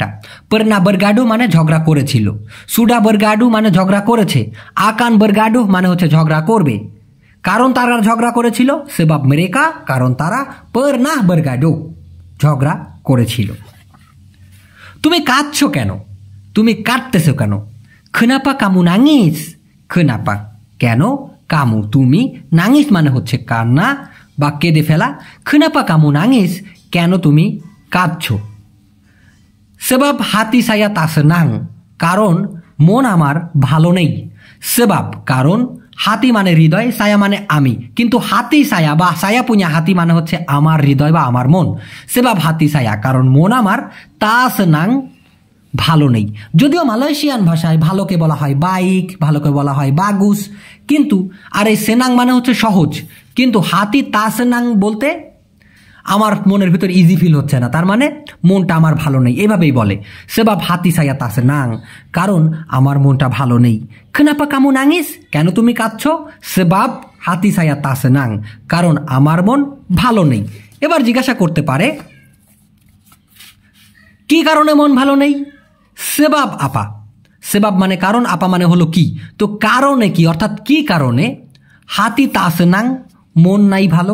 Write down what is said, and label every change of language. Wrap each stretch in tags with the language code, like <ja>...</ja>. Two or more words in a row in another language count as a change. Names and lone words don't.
<ms>pernah bergaduh</ms> <bn>মানে ঝগড়া করেছিল,</bn> <ms>sudah bergaduh</ms> <bn>মানে ঝগড়া করেছে,</bn> <ms>akan bergaduh</ms> <bn>মানে হচ্ছে ঝগড়া করবে। কারণ তারা ঝগড়া করেছিল,</bn> <ms>sebab mereka</ms> <bn>কারণ তারা</bn> <ms>pernah bergaduh</ms> <bn>ঝগড়া করেছিল। তুমি কাঁদছো কেন? তুমি কাঁদতেছো কেন?</bn> <ms>kenapa kamu nangis? kenapa</ms> <bn>কেন, কামু তুমি, নাঙিস মানে হচ্ছে কান্না বা কেঁদে ফেলা।</bn> <ms>kenapa kamu nangis</ms> <bn>কেন তুমি কাঁদছো?</bn> <ms>sebab hati saya tak senang,</ms> <bn>কারণ মন আমার ভালো নেই। সেবাব কারণ, হাতি মানে হৃদয়, saya মানে আমি, কিন্তু</bn> <ms>hati saya</ms> <bn>বা</bn> <ms>saya punya hati</ms> <bn>মানে হচ্ছে আমার হৃদয় বা আমার মন।</bn> <ms>sebab hati saya</ms> <bn>কারণ মন আমার,</bn> <ms>tak senang</ms> <bn>ভালো নেই। যদিও মালয়েশিয়ান ভাষায় ভালোকে বলা হয় বাইক, ভালোকে বলা হয় বাগুস, কিন্তু আর এই সেনাং মানে হচ্ছে সহজ, কিন্তু</bn> <ms>hati tak senang</ms> <bn>বলতে আমার মনের ভিতর</bn> <en>easy feel</en> <bn>হচ্ছে না, তার মানে মনটা আমার ভালো নেই, এভাবেই বলে।</bn> <ms>sebab hati saya tak senang</ms> <bn>কারণ আমার মনটা ভালো নেই।</bn> <ms>kenapa kamu nangis</ms> <bn>কেন তুমি কাঁদছো?</bn> <ms>sebab hati saya tak senang</ms> <bn>কারণ আমার মন ভালো নেই। এবার জিজ্ঞাসা করতে পারে কি কারণে মন ভালো নেই?</bn> <ms>sebab apa,</ms> <bn>সেবাব মানে কারণ, আপা মানে হলো কি। তো কারণে কি অর্থাৎ কি কারণে?</bn> <ms>hati tak senang</ms> <bn>মন নাই ভালো।</bn>